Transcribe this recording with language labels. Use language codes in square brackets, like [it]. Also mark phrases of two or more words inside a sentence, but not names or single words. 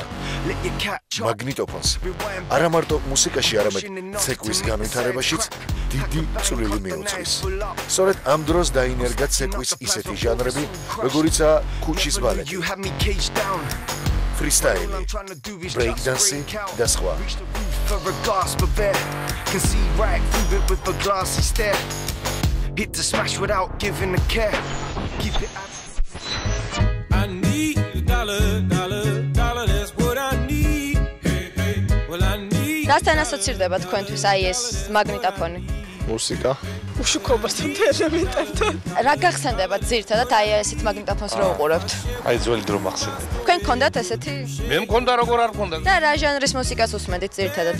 [ka] მაგნიტოფონს არა მარტო მუსიკაში, არამედ ცეკვის განვითარებაშიც დიდი წვლილი მიუძღვის. სწორედ ამ დროს დაინერგა ცეკვის ისეთი ჟანრები, როგორიცაა ქუჩის ბალეტი, freestyle, breakdance და სხვა. [en] Can see right through it with a glassy stare. Hit the smash without giving a care. Keep it I need a dollar, that's what I need. Hey, hey, well I need. [ka] Დასთან ასოცირდება თქვენთვის აი ეს მაგნიტოფონი? მუსიკა. უშუქობასთან და ელემენტებთან. რა გახსენდებათ ძირითადად აი ესეთ მაგნიტოფონს რო უყურებთ? აი ძველი დრო მახსენდება. თქვენ გქონდათ ესეთი? მე მქონდა როგორ არ მქონდა. და რა ჟანრის მუსიკას უსმენთ ძირითადად?